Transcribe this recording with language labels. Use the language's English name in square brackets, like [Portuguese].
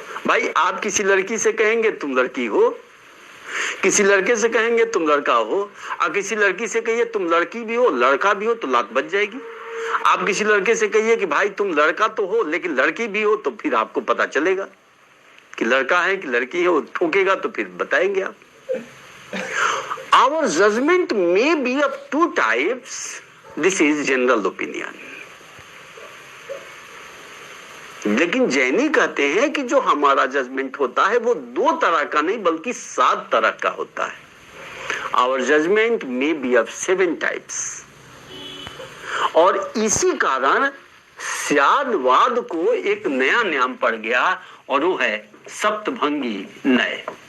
[Hindi] भाई आप किसी लड़की से कहेंगे तुम लड़की हो, किसी लड़के से कहेंगे तुम लड़का हो, और किसी लड़की से कहिए तुम लड़की भी हो लड़का भी हो तो लात बच जाएगी। आप किसी लड़के से कहिए कि भाई तुम लड़का तो हो लेकिन लड़की भी हो, तो फिर आपको पता चलेगा कि लड़का है कि लड़की है, वो ठोकेगा तो फिर बताएंगे आप। [English] Our judgment may be of two types. This is general opinion. [Hindi] लेकिन जैनी कहते हैं कि जो हमारा जजमेंट होता है वो 2 तरह का नहीं बल्कि 7 तरह का होता है। [English] Our judgment may be of 7 types. [Hindi] और इसी कारण स्यादवाद को एक नया नाम पड़ गया और वो है सप्तभंगी नय।